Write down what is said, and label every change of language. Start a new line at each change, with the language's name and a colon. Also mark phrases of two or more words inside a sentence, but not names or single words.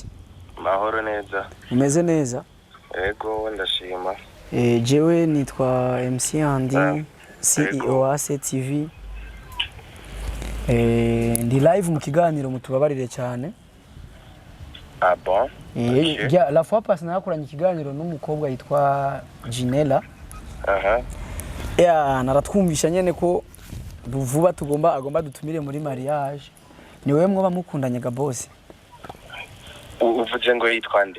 Rundi: mahoro neza umeze neza ego ndashima jewe nitwa MC Andy CEO wa CTV ndi live mu kiganiro mutubabarire cyane
French: ah bon
Rundi: ya
French: la fois passée
Rundi: nakoranye ikiganiro n'umukobwa yitwa Gynella ya naratwumvisha nyene ko vuba agomba dutumire muri mariage niwe mwoba mukundanye ga boss uvuze ngo yitwa nde